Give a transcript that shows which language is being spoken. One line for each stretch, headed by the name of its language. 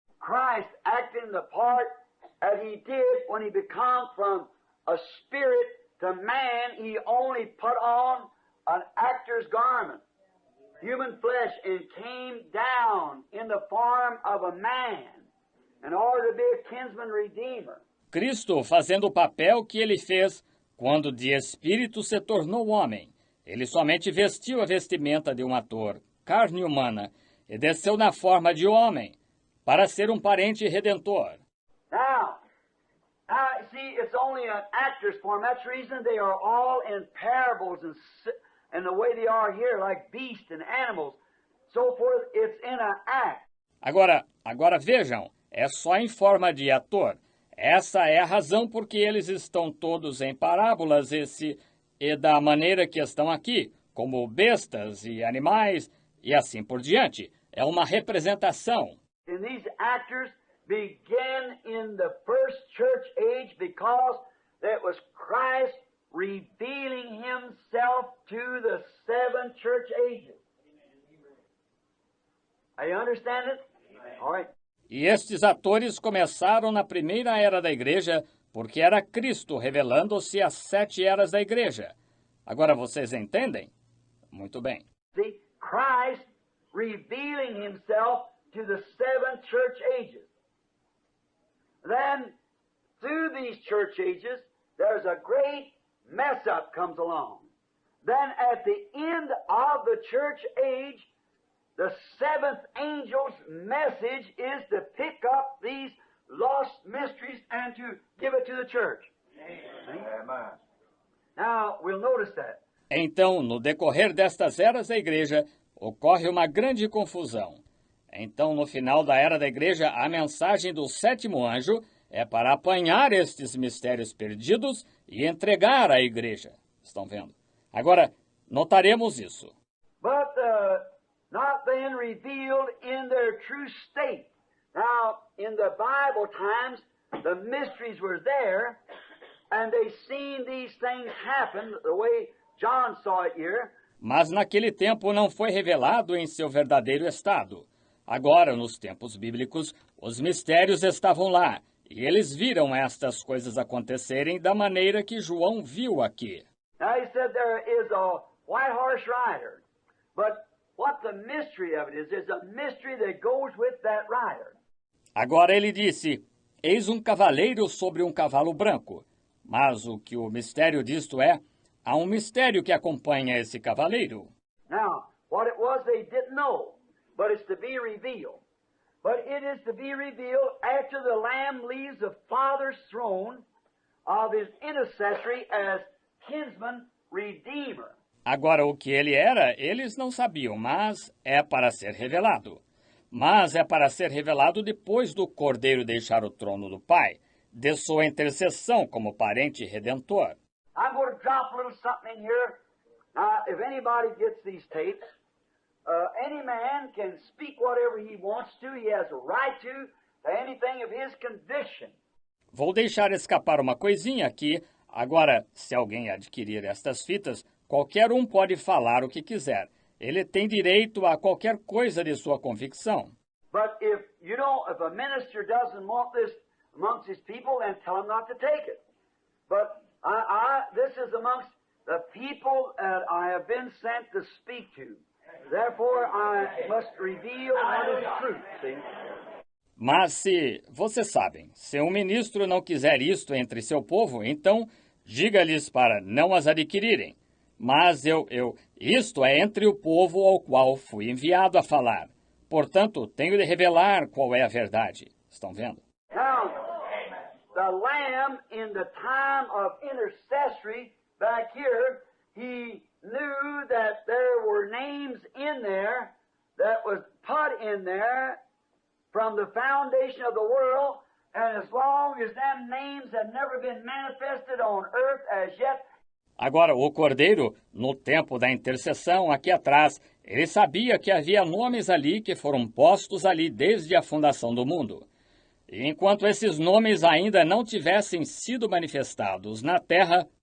English: Christ acting the part that he did when he became from a spirit to man, he only put on an actor's garment, human flesh, and came down in the form of a man in order to be a kinsman redeemer.
Portuguese: Cristo fazendo o papel que ele fez quando de espírito se tornou homem. Ele somente vestiu a vestimenta de um ator, carne humana, e desceu na forma de homem, para ser um parente redentor.
English: Now, see, it's only an actor's form. That's the reason they are all in parables and the way they are here, like beasts and animals, so forth. It's in an act.
Portuguese: Agora vejam, é só em forma de ator. Essa é a razão porque eles estão todos em parábolas e da maneira que estão aqui, como bestas e animais e assim por diante. É uma representação.
English: And these actors began in the first church age because that was Christ revealing himself to the seven church ages. Are you understand it? All right.
Portuguese: E estes atores começaram na primeira era da igreja, porque era Cristo revelando-se às 7 eras da igreja. Agora vocês entendem? Muito bem.
English: See, Christ revealing himself to the seven church ages. Then, through these church ages, there's a great mess up comes along. Then at the end of the church age, the seventh angel's message is to pick up these lost mysteries and to give it to the church. Amen. Now, we'll notice that.
Portuguese: Então, no decorrer destas eras da igreja, ocorre uma grande confusão. Então, no final da era da igreja, a mensagem do sétimo anjo é para apanhar estes mistérios perdidos e entregar à igreja. Estão vendo? Agora, notaremos isso.
English: But not then revealed in their true state. Now, in the Bible times, the mysteries were there, and they seen these things happen the way John saw it here.
Portuguese: Mas naquele tempo não foi revelado em seu verdadeiro estado. Agora, nos tempos bíblicos, os mistérios estavam lá, e eles viram estas coisas acontecerem da maneira que João viu aqui.
English: Now he said there is a white horse rider, but what the mystery of it is a mystery that goes with that rider.
Portuguese: Agora ele disse, eis um cavaleiro sobre um cavalo branco. Mas o que o mistério disto é, há um mistério que acompanha esse cavaleiro.
English: Now, what it was they didn't know, but it's to be revealed. But it is to be revealed after the Lamb leaves the Father's throne of his intercessory as kinsman redeemer.
Portuguese: Agora, o que ele era, eles não sabiam, mas é para ser revelado. Mas é para ser revelado depois do Cordeiro deixar o trono do Pai, de sua intercessão como parente redentor.
English: I'm going to drop a little something in here. Now, if anybody gets these tapes, any man can speak whatever he wants to. He has a right to anything of his conviction.
Portuguese: Vou deixar escapar uma coisinha aqui. Agora, se alguém adquirir estas fitas, qualquer um pode falar o que quiser. Ele tem direito a qualquer coisa de sua convicção.
English: But if a minister doesn't want this amongst his people, then tell him not to take it. But this is amongst the people that I have been sent to speak to. Therefore, I must reveal what is truth. See?
Portuguese: Mas se, vocês sabem, se um ministro não quiser isto entre seu povo, então diga-lhes para não as adquirirem. Mas isto é entre o povo ao qual fui enviado a falar. Portanto, tenho de revelar qual é a verdade. Estão vendo?
English: Now, the Lamb in the time of intercessory back here, he knew that there were names in there that was put in there from the foundation of the world, and as long as them names had never been manifested on earth as yet.
Portuguese: Agora, o Cordeiro, no tempo da intercessão, aqui atrás, ele sabia que havia nomes ali que foram postos ali desde a fundação do mundo. E enquanto esses nomes ainda não tivessem sido manifestados na terra,